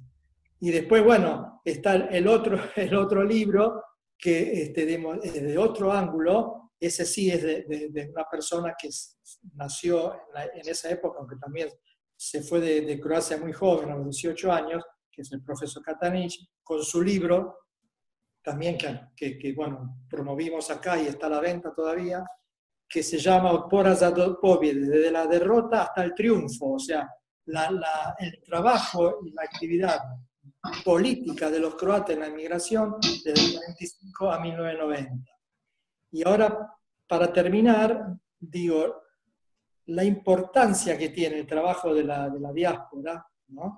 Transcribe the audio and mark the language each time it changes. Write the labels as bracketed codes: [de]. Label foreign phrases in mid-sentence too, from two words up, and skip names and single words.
[es] Y después, bueno, está el otro libro que de otro ángulo, ese sí es de una persona que nació en esa época, aunque también se fue de Croacia muy joven, a los 18 años, que es el profesor Katanic, con su libro, también que bueno, promovimos acá y está a la venta todavía, que se llama Otpora za pobjede, desde la derrota hasta el triunfo, o sea, el trabajo y la actividad política de los croatas en la inmigración desde el 45 a 1990. Y ahora, para terminar, digo, la importancia que tiene el trabajo de la diáspora, ¿no?